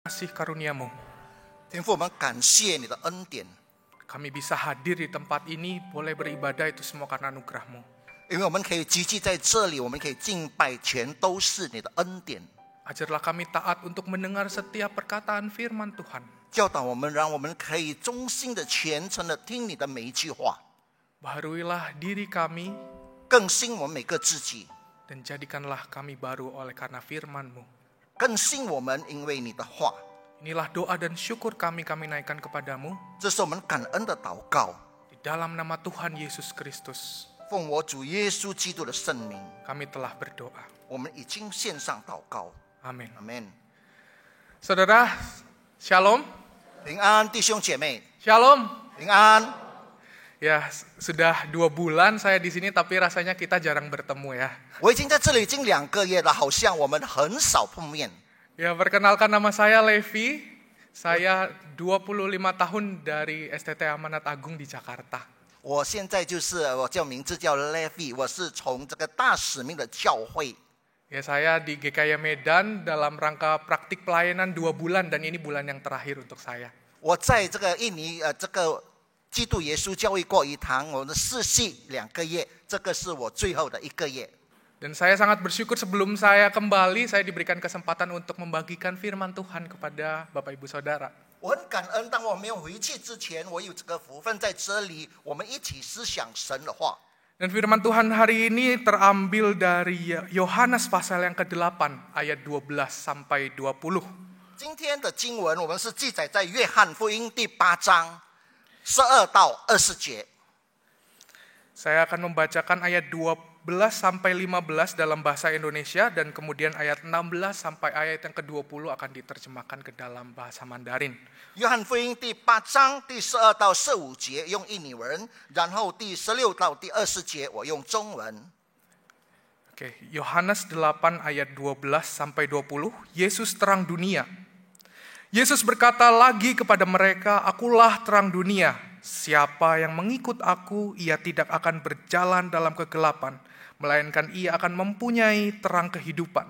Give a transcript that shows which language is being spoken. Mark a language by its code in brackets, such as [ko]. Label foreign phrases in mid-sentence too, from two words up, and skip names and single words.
[id] kasih karunia-Mu. [zh] 天父，我们感谢你的恩典， [id] Kami bisa hadir di tempat ini, boleh beribadah itu semua karena anugerah-Mu. [zh] 因为我们可以聚集在这里，我们可以敬拜，全都是你的恩典。 [id] Ajarlah kami taat untuk mendengar setiap perkataan firman Tuhan. [zh] 教导我们，让我们可以忠心的、虔诚的听你的每一句话， [id] Baharuilah diri kami [zh] 更新我们每个自己， [id] dan jadikanlah kami baru oleh karena firman-Mu. [zh] 更新我们，因为你的话。 [id] Inilah doa dan syukur kami naikkan kepadamu [zh] 这是我们感恩的祷告， [id] di dalam nama Tuhan Yesus Kristus. [zh] 奉我主耶稣基督的圣名， [id] Kami telah berdoa. [zh] 我们已经献上祷告。 [id] Amin. [zh] 阿门。 [id] Saudara, Shalom. [zh] 平安，弟兄姐妹， [id] Shalom. [zh] 平安。 [id] Ya, sudah 2 bulan saya di sini, tapi rasanya kita jarang bertemu ya. [zh] 我已经在这里已经2个月了，好像我们很少碰面。 [id] Ya, perkenalkan nama saya Levi. Saya 25 tahun dari STT Amanat Agung di Jakarta. [zh] 我现在我叫名字叫 Levi， 我是从这个大使命的教会。 [id] Ya, saya di GKI Medan dalam rangka praktik pelayanan 2 bulan dan ini bulan yang terakhir untuk saya. [zh] 我在这个印尼这个基督耶稣教会过一堂，我的试系2个月，这个是我最后的1个月。 [id] Dan saya sangat bersyukur sebelum saya kembali, saya diberikan kesempatan untuk membagikan firman Tuhan kepada Bapak Ibu Saudara. [zh] 我很感恩，当我没有回去之前，我有这个福分在这里，我们一起思想神的话。 [id] Dan firman Tuhan hari ini terambil dari Yohanes pasal yang ke-8 ayat 12 sampai 20. [zh] 今天的经文我们是记载在约翰福音第8章12到20节。 [id] Saya akan membacakan ayat 12 sampai 15 dalam bahasa Indonesia dan kemudian ayat 16 sampai ayat yang ke-20 akan diterjemahkan ke dalam bahasa Mandarin. [zh] 约翰福音第8章第12到15节用印尼文，然后第16到第20节我用中文。 [id] Oke, Yohanes 8 ayat 12 sampai 20, Yesus terang dunia. Yesus berkata lagi kepada mereka, "Akulah terang dunia. Siapa yang mengikut aku, ia tidak akan berjalan dalam kegelapan, melainkan ia akan mempunyai terang kehidupan."